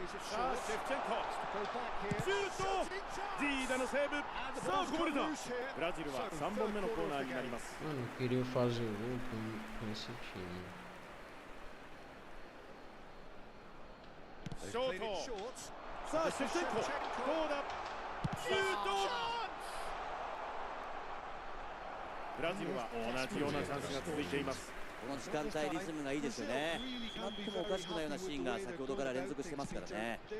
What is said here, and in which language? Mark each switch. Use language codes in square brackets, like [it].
[ja] さあシェフチェンコシュート、ジーダのセーブ。さあこぼれた。ブラジルは3本目のコーナーになります。 [pt] Mano, eu queria fazer o gol com esse time. [ja] ショート、さあシェフチェンコ、どうだ。シュート。ブラジルは同じようなチャンスが続いています。この時間帯リズムがいいですよね。なってもおかしくないようなシーンが先ほどから連続してますからね。